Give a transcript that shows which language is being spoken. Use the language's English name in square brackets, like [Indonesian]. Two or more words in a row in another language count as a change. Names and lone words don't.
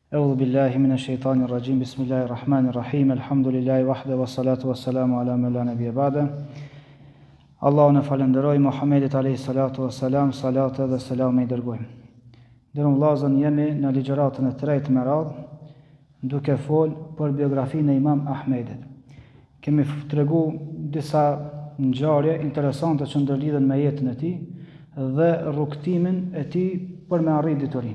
[Arabic] أعوذ بالله من الشيطان الرجيم. بسم الله الرحمن الرحيم. الحمد لله وحده والصلاة والسلام على من لا نبي بعده. [Albanian] Allahun e falenderoj, Muhammedit [Arabic] عليه الصلاة والسلام, [Albanian] salat dhe selam i dërgojmë. Dërëm vllazën, jemi në ligjëratën e tretë me radhë, duke fol për biografinë e Imam Ahmedit. Kemi tregu disa ngjarje interesante që ndërlidhen me jetën e tij dhe rrugtimin e tij për me arrit diturinë.